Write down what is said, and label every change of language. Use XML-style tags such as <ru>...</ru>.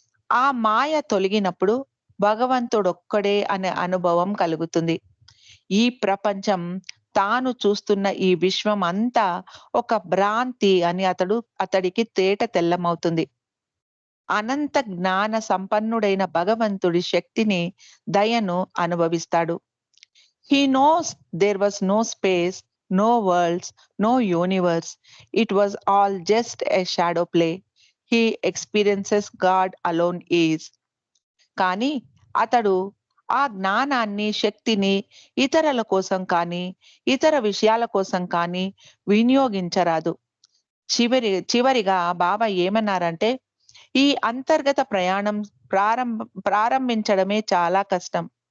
<te>ఆ మాయ తొలగినప్పుడు భగవంతుడొక్కడే అనే అనుభవం కలుగుతుంది. ఈ ప్రపంచం, తాను చూస్తున్న ఈ విశ్వం అంతా ఒక భ్రాంతి అని అతడికి తేట తెల్లమవుతుంది. అనంత జ్ఞాన సంపన్నుడైన భగవంతుడి శక్తిని, దయను అనుభవిస్తాడు.</te> <en>He knows there was no space, no worlds, no universe. It was all just a shadow play. He experiences God alone is.</en> <te>కానీ అతడు ఆ జ్ఞానాన్ని, శక్తిని ఇతరుల కోసం కానీ, ఇతర విషయాల కోసం కానీ వినియోగించరాదు. చివరిగా బాబా ఏమన్నారంటే, ఈ అంతర్గత ప్రయాణం ప్రారంభించడమే చాలా కష్టం.</te>